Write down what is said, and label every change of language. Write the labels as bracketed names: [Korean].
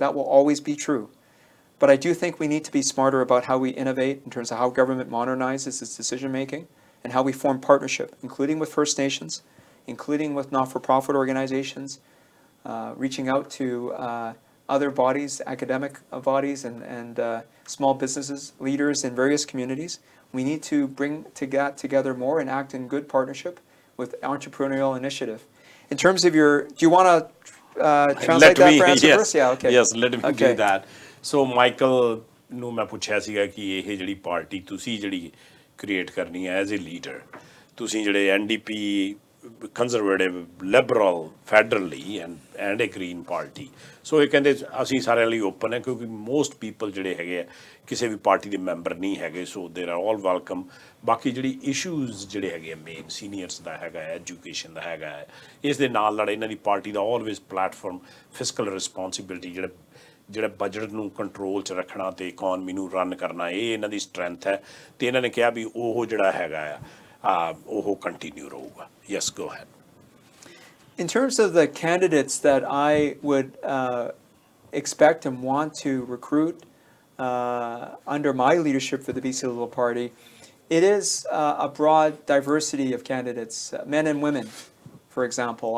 [English] That will always be true. But I do think we need to be smarter about how we innovate in terms of how government modernizes its decision-making and how we form partnership, including with First Nations, including with not-for-profit organizations, reaching out to other bodies, academic bodies, and small businesses, leaders in various communities. We need to bring together more and act in good partnership with entrepreneurial initiative. In terms of do you want to translate that for answer first? Yeah, okay. Yes, let me do that. [Punjabi] So Michael ਨੂੰ ਮੈਂ ਪੁੱਛਿਆ ਸੀਗਾ ਕਿ ਇਹ ਜਿਹੜੀ party ਤੁਸੀਂ ਜਿਹੜੀ create ਕਰਨੀ ਹੈ [English] as a leader, [Punjabi] ਤੁਸੀਂ ਜਿਹੜੇ NDP, conservative, Liberal, federally and A green party, ਸੋ ਇਹ ਕਹਿੰਦੇ ਅਸੀਂ ਸਾਰਿਆਂ ਲਈ ਓਪਨ ਹੈ ਕਿਉਂਕਿ ਮੋਸਟ ਪੀਪਲ ਜਿਹੜੇ ਹੈਗੇ ਆ ਕਿਸੇ ਵੀ ਪਾਰਟੀ ਦੇ ਮੈਂਬਰ ਨਹੀਂ ਹੈਗੇ, [English] So there are all welcome. [Punjabi] ਬਾਕੀ ਜਿਹੜੀ ਇਸ਼ੂਜ਼ ਜਿਹੜੇ ਹੈਗੇ ਆ ਮੇਨ ਸੀਨੀਅਰਸ ਦਾ ਹੈਗਾ, ਐਜੂਕੇਸ਼ਨ ਦਾ ਹੈਗਾ, ਇਸ ਦੇ ਨਾਲ ਨਾਲ ਇਹਨਾਂ ਦੀ ਪਾਰਟੀ ਦਾ ਆਲਵੇਜ਼ ਪਲੈਟਫਾਰਮ ਫਿਸਕਲ ਰਿਸਪੋਂਸੀਬਿਲਿਟੀ, ਜਿਹੜਾ ਬਜਟ ਨੂੰ ਕੰਟਰੋਲ 'ਚ ਰੱਖਣਾ ਅਤੇ ਇਕੋਨਮੀ ਨੂੰ ਰਨ ਕਰਨਾ, ਇਹ ਇਹਨਾਂ ਦੀ ਸਟਰੈਂਥ ਹੈ। ਅਤੇ ਇਹਨਾਂ ਨੇ ਕਿਹਾ ਵੀ ਉਹ ਜਿਹੜਾ ਹੈਗਾ ਆ ਉਹ ਕੰਟੀਨਿਊ ਰਹੂਗਾ। [English] Yes, go ahead. In terms of the candidates that I would expect and want to recruit under my leadership for the BC Liberal Party, it is a broad diversity of candidates, men and women, for example.